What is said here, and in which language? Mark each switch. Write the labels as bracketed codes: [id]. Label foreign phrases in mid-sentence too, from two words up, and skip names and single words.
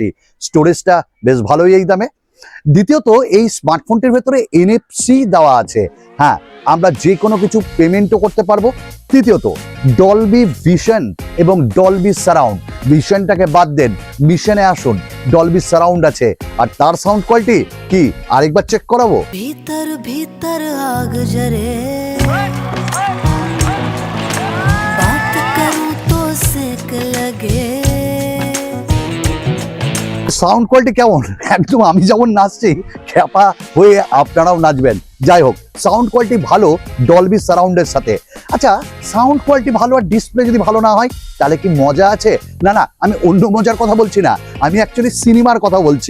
[bn] স্টোরেজটা বেশ ভালোই এই দামে। দ্বিতীয়ত, এই স্মার্টফোনটির ভেতরে NFC দেওয়া আছে। হ্যাঁ, আমরা যে কোনো কিছু পেমেন্টও করতে পারবো। তৃতীয়ত, ডলবি ভিশন এবং ডলবি সারাউন্ড। ভিশনটাকে বাদ দেন, মিশনে আসুন। ডলবি সারাউন্ড আছে, আর তার [en] sound quality [bn] কি আরেকবার চেক করাবো। [hi] भीतर भीतर आग जरे बात करूं तो सेक लगे। [en] sound quality [bn] কেমন? একদম আমি যেমন নাচছি খ্যাপা হয়ে আপনারাও নাচবেন। যাই হোক, [en] sound quality [bn] ভালো ডলবি সারাউন্ডের সাথে। আচ্ছা, [en] sound quality [bn] ভালো আর ডিসপ্লে যদি ভালো না হয় তাহলে কি মজা আছে? না না, আমি অন্য মজার কথা বলছি না, আমি অ্যাকচুয়ালি সিনেমার কথা বলছি।